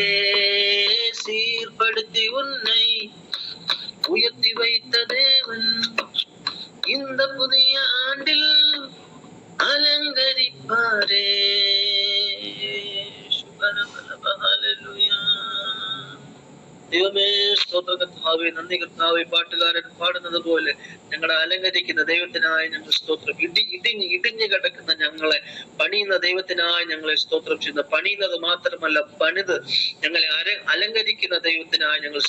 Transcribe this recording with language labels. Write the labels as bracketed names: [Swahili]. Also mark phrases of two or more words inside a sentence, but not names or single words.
[Tamil] சீர்படுத்தி உன்னை உயர்த்தி வைத்த தேவன் இந்த புதிய ஆண்டில் அலங்கரிப்பாரே. ஹல்லேலூயா. [Malayalam] ദൈവമേ സ്തോത്ര കർത്താവേ, നന്ദി കർത്താവേ. പാട്ടുകാരൻ പാടുന്നത് പോലെ ഞങ്ങളെ അലങ്കരിക്കുന്ന ദൈവത്തിനായി ഞങ്ങൾ സ്തോത്രം. ഇടിഞ്ഞു കിടക്കുന്ന ഞങ്ങളെ പണിയുന്ന ദൈവത്തിനായി ഞങ്ങളെ സ്തോത്രം ചെയ്യുന്ന, പണിയുന്നത് മാത്രമല്ല പണിത് ഞങ്ങളെ അലങ്കരിക്കുന്ന ദൈവത്തിനായി ഞങ്ങൾ